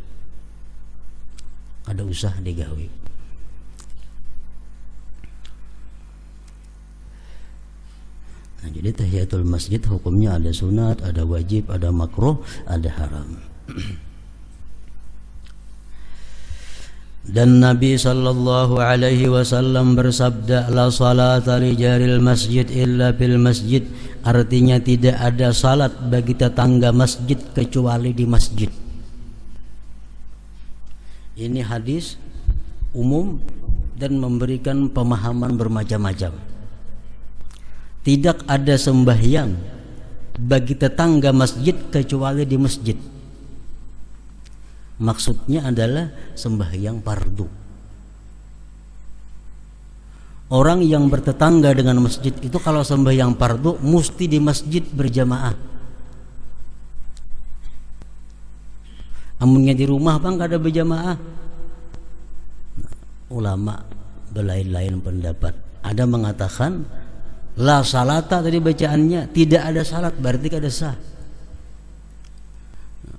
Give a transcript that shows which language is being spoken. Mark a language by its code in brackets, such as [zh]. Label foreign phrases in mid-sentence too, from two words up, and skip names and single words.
[bjn] Ada usah digawi. [id] Nah, jadi tahiyatul masjid hukumnya ada sunat, ada wajib, ada makruh, ada haram. Dan Nabi [ar] صلى الله عليه وسلم [id] bersabda, [ar] لا صلاة لجار المسجد إلا في المسجد. [id] Artinya tidak ada salat bagi tetangga masjid kecuali di masjid. Ini hadis umum dan memberikan pemahaman bermacam-macam. Tidak ada sembahyang bagi tetangga masjid kecuali di masjid. Maksudnya adalah sembahyang fardu. Orang yang bertetangga dengan masjid itu kalau sembahyang fardu mesti di masjid berjamaah. [bjn] Amunnya di rumah bang kada berjamaah. [id] Ulama berlain-lain pendapat. Ada mengatakan [ar] لا صلاة [id] tadi bacaannya tidak ada salat, berarti [bjn] kada sah.